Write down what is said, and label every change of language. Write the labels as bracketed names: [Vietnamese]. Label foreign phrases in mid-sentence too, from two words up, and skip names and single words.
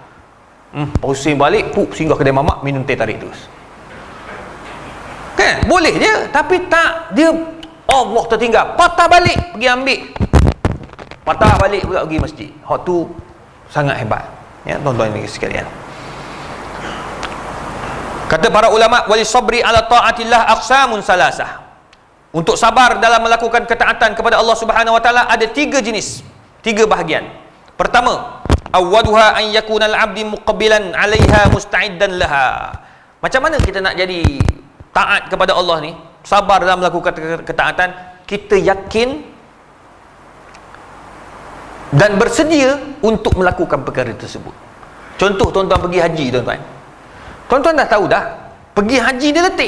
[Malay] Pusing balik, singgah kedai mamak, minum teh tarik terus. Kan? Boleh je, tapi tak, dia Allah tertinggal, patah balik pergi ambil, patah balik pula pergi masjid. Hak tu sangat hebat, ya tuan-tuan ni sekalian. Kata para ulama, [Arabic] وللصبر على طاعة الله أقسام ثلاثة. [Malay] Untuk sabar dalam melakukan ketaatan kepada Allah [Arabic] سبحانه وتعالى [Malay] ada 3 jenis, 3 bahagian. Pertama, [Arabic] أولها أن يكون العبد مقبلا عليها مستعدا لها. [Malay] Macam mana kita nak jadi taat kepada Allah ni, sabar dalam melakukan ketaatan? Kita yakin dan bersedia untuk melakukan perkara tersebut. Contoh, tuan-tuan pergi haji, tuan-tuan. Tuan-tuan dah tahu dah, pergi haji ni letih.